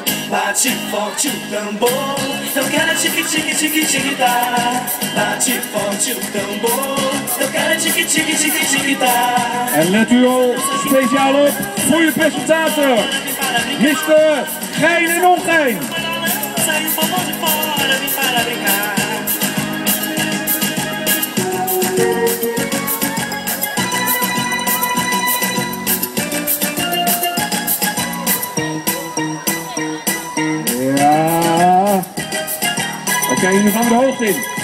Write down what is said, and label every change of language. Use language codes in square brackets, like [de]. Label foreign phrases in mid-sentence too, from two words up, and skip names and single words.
[pt] Bate forte o tambor, eu quero tique-tique-tique-tique-tá. Bate forte o tambor, eu quero tique-tique-tique-tique-tá. [nl] En let u al speciaal op voor je presentator, Mr. Gein en Ongein. [pt] Sai o povo de fora, vem para brincar. [nl] Oké, nu gaan we de hoogte in.